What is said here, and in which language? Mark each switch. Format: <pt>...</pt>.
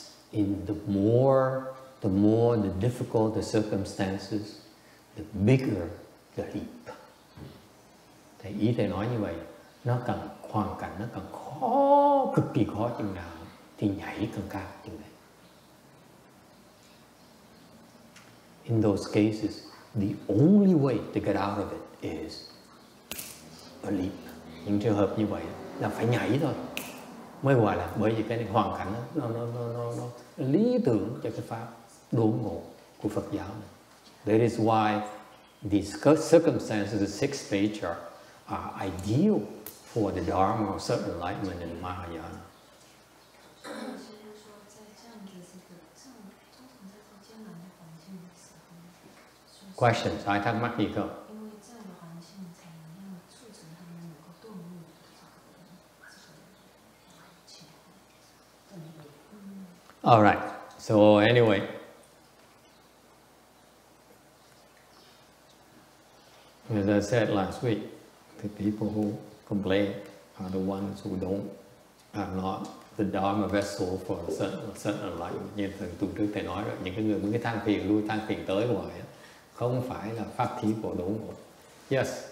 <en>In the more the difficult the circumstances, the bigger the leap.</en> <vi>Thầy ý thầy nói như vậy, nó cần hoàn cảnh nó cần khó, cực kỳ khó chừng nào thì nhảy càng cao chừng đấy.</vi> <en>In those cases, the only way to get out of it is a leap.</en> <vi>Những trường hợp như vậy là phải nhảy thôi mới gọi là, bởi vì cái này hoàn cảnh nó lý tưởng cho cái pháp đốn ngộ của Phật giáo này.</vi> <en>That is why these circumstances of the 6th Patriarch are ideal for the Dharma of sudden enlightenment in Mahayana. Questions?</en> <vi>Ai thắc mắc gì không?</vi> <en>All right. So anyway, as I said last week, the people who complain are the ones who are not the Dharma vessel for sudden enlightenment.</en> <vi>Như từ trước thầy nói rồi, những cái người mới than phiền lui than phiền tới hoài, không phải là pháp thí của đốn ngộ. Yes.</vi>